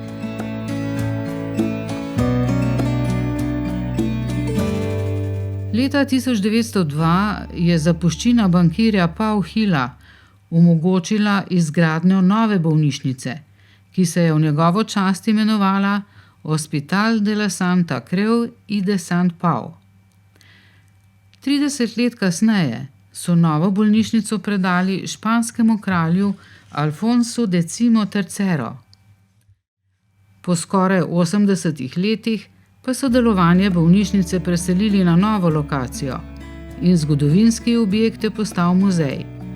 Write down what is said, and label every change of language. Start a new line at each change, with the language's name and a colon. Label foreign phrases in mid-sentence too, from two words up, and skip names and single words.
Slovenian: Leta 1902 je zapuščina bankirja Pau Hila omogočila izgradnjo nove bolnišnice, ki se je v njegovo čast imenovala Hospital de la Santa Creu i de Sant Pau. 30 let kasneje so novo bolnišnico predali španskemu kralju Alfonso X III. Po skoraj 80 letih pa so delovanje bolnišnice preselili na novo lokacijo in zgodovinski objekt je postal muzej.